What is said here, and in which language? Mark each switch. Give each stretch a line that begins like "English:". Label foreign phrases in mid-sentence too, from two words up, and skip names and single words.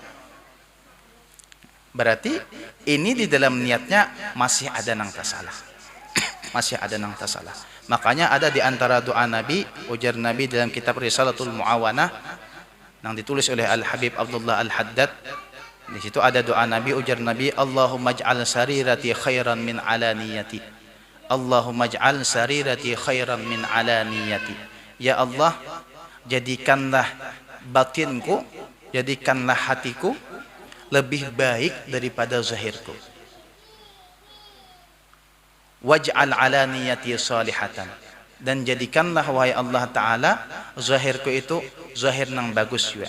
Indonesian: Berarti ini di dalam niatnya masih ada
Banjar: nang tasalah.
Indonesian: Masih ada
Banjar: nang tasalah.
Indonesian: Makanya ada di antara doa Nabi, ujar Nabi dalam kitab Risalatul Muawanah yang ditulis oleh Al-Habib Abdullah Al-Haddad. Di situ ada doa Nabi, ujar Nabi,
Arabic: اللهم اجعل سريرتي خيرا من علانيتي. اللهم اجعل سريرتي خيرا من علانيتي.
Indonesian: Ya Allah, jadikanlah batinku, jadikanlah hatiku lebih baik daripada zahirku.
Arabic: واجعل علانيتي صالحة,
Indonesian: dan jadikanlah wahai Allah Ta'ala zahirku itu zahir nang bagus juga.